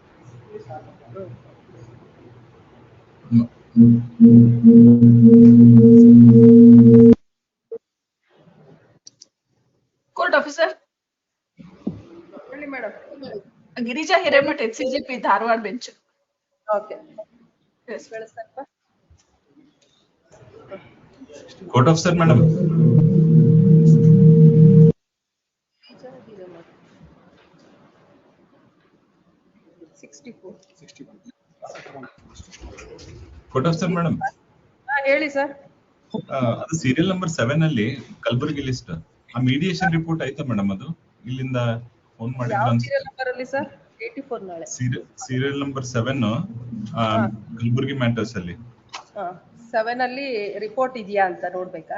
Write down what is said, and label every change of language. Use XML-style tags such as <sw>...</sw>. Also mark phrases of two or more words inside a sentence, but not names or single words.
<en>court officer</en> <kn>ಹೇಳಿ ಮೇಡಮ್. ಗಿರಿಜಾ ಹಿರೇಮಠ್ HCGP ಧಾರವಾಡ ಬೆಂಚ್. ಓಕೆ. ಬೆಳೆಸಪ್ಪ.</kn> <en>Court officer, madam. 64. Court officer, madam.</en> <kn>ಹೇಳಿ ಸರ್. ಅದು</kn> <en>serial number</en> <kn>7 ಅಲ್ಲಿ ಕಲಬುರ್ಗಿ ಲಿಸ್ಟ್ ಆ</kn> <en>mediation report</en> <kn>ಆಯ್ತಾ ಮೇಡಮ್? ಅದು ಇಲ್ಲಿಂದ ಫೋನ್ ಮಾಡಿದ್ರು ಯಾವ ಅನ್ಸುತ್ತೆ.</kn> <en>serial number</en> <kn>ಅಲ್ಲಿ ಸರ್? 84 ನಾಳೆ.</kn> <en>serial number</en> <kn>7 ಕಲಬುರ್ಗಿ ಮ್ಯಾಟರ್ಸ್ ಅಲ್ಲಿ 7 ಅಲ್ಲಿ ರಿಪೋರ್ಟ್ ಇದೆಯಾ ಅಂತ ನೋಡ್ಬೇಕಾ?</kn>